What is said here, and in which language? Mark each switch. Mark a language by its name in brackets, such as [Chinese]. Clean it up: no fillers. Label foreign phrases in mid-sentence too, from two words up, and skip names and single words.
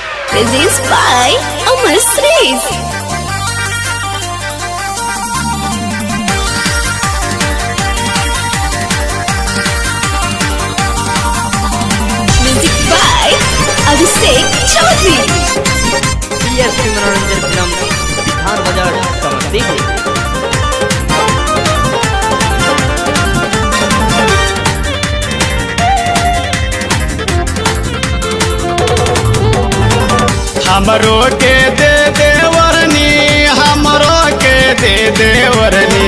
[English] presents by Amar Shreyas. Music by Abhishek Chaudhary. [Bhojpuri] PSP मनोरंजन फिल्म बिहार बाजार समस्तीपुर। हमरो के दे देवरनी, हमरो के दे देवरनी,